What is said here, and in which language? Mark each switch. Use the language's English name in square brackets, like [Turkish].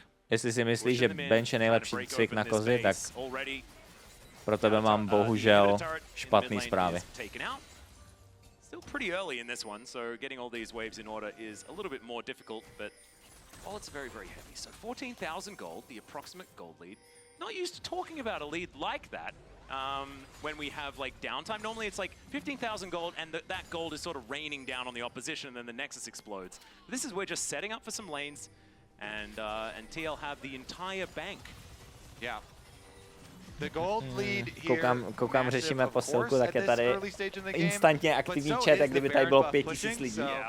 [Czech] Jestli si myslíš, že bench je nejlepší cvik na kozy, tak pro tebe mám bohužel špatný zprávy. [English] Still pretty early in this one, so getting all these waves in order is a little bit more difficult, but well, it's very, very heavy. So 14,000 gold, the approximate gold lead. Not used to talking about a lead like that when we have like downtime. Normally it's like 15,000 gold and that gold is sort of raining down on the opposition and then the Nexus explodes. But this is we're just setting up for some lanes and TL have the entire bank. Yeah. The gold lead here, [Czech] koukám, řešíme posilku, tak je tady instantně aktivní chat, jak kdyby tady bylo 5000 lidí.